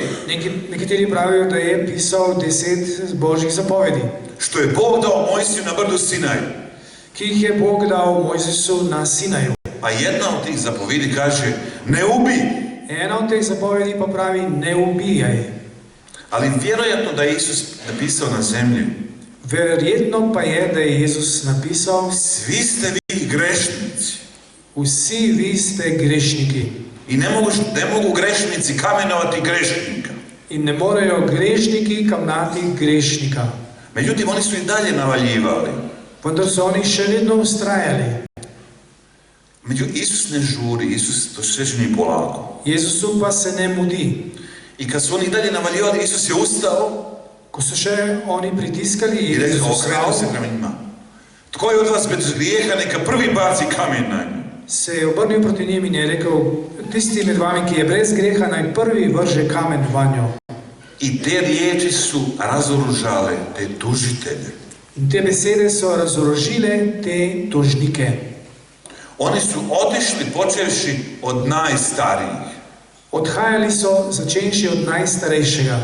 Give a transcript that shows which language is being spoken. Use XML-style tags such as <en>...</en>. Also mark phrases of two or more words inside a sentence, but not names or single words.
<sl>Nekateri pravijo, da je pisal 10 Božjih zapovedi,</sl> <hr>Što je Bog dao Mojsiju na brdu Sinaj.</hr> <sl>ki jih je Bog dal Mojzesu na Sinaju.</sl> <hr>A jedna od tih zapovjedi kaže, ne ubij.</hr> <sl>Ena od teh zapovedi pa pravi: ne ubijaj.</sl> <hr>Ali vjerojatno da je Isus napisao na zemlji,</hr> <sl>Verjetno pa je, da je Jezus napisal:</sl> <hr>svi ste vi grešnici.</hr> <sl>vsi vi ste grešniki.</sl> <hr>I ne mogu grešnici kamenovati grešnika.</hr> <sl>In ne morejo grešniki kamnati grešnika.</sl> <hr>Međutim, oni su i dalje navaljivali.</hr> <sl>Vendar so oni še vedno ustrajali.</sl> <hr>Međutim, Isus ne žuri, Isus to sve čini polako.</hr> <sl>Jezusu pa se ne mudi.</sl> <hr>I kad su oni i dalje navaljivali, Isus je ustao</hr> <sl>Ko so še oni pritiskali,</sl> <hr>i</hr> <sl>je</sl> <hr>rekao,</hr> <sl>Jezus</sl> <hr>okrenuo se</hr> <sl>vstal,</sl> <hr>prema njima. Tko je od vas bez grijeha, neka prvi baci kamen na nju.</hr> <sl>se je obrnil proti njim in je rekel: tisti med vami, ki je brez greha, naj prvi vrže kamen vanjo.</sl> <hr>I te riječi su razoružale te tužitelje.</hr> <sl>In te besede so razorožile te tožnike.</sl> <hr>Oni su otišli počevši od najstarijih.</hr> <sl>Odhajali so, začenši od najstarejšega.</sl>